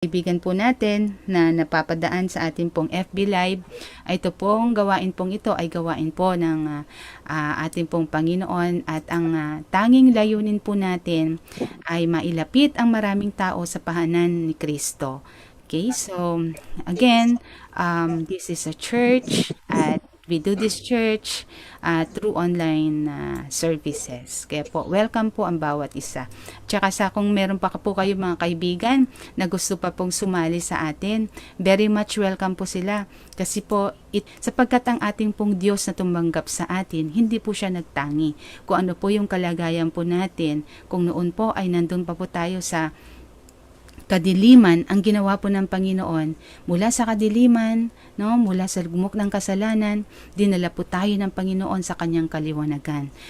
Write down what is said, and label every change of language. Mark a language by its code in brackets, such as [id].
[tl] Kaibigan po natin na napapadaan sa ating pong FB Live, ay ito pong gawain pong ito ay gawain po ng ating pong Panginoon, at ang tanging layunin po natin ay mailapit ang maraming tao sa pahanan ni Kristo. [en] Okay, so again, this is a church at we do this church through online services. [tl] Kaya po, welcome po ang bawat isa. Tsaka kung meron pa po kayo mga kaibigan na gusto pa pong sumali sa atin, [en] very much welcome [tl] po sila. Kasi po, sapagkat ang ating pong Diyos na tumanggap sa atin, hindi po siya nagtangi. Kung ano po yung kalagayan po natin, kung noon po ay nandun pa po tayo sa kadiliman, ang ginawa po ng Panginoon, mula sa kadiliman, no, mula sa gumok ng kasalanan, dinala po tayo ng Panginoon sa kanyang kaliwanagan.